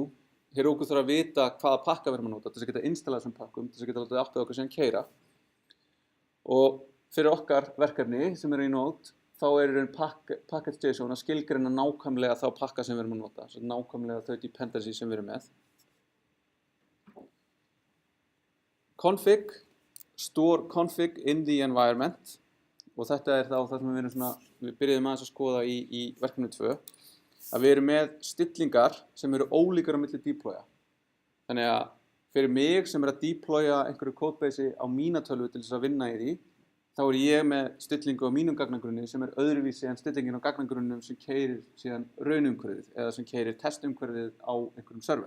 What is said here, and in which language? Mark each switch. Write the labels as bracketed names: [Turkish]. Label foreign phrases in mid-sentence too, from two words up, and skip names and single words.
[Icelandic] Heroku þarf að vita hvaða pakka við erum að nota til þess að geta installað þessum pakkum, til þess að geta látið appið okkar síðan keyra. Og fyrir okkar verkefni sem eru í Node, þá package.json að skilgreina nákvæmlega þá pakka sem við erum að nota. Svo nákvæmlega þau dependencies sem við erum með. Config. [English] Store config in the environment [Icelandic] og þetta er þá það sem við byrjuðum aðeins að skoða í verkefni 2 að við erum með stillingar sem eru ólíkar á milli deploya. Þannig að fyrir mig sem er að deploya einhverju codebase á mína tölvu til þess að vinna í því, þá ég með stillingu á mínum gagnagrunni sem öðruvísi en stillingin á gagnagrunnum sem keyrir síðan raunumhverfið eða sem keyrir testumhverfið á einhverjum server.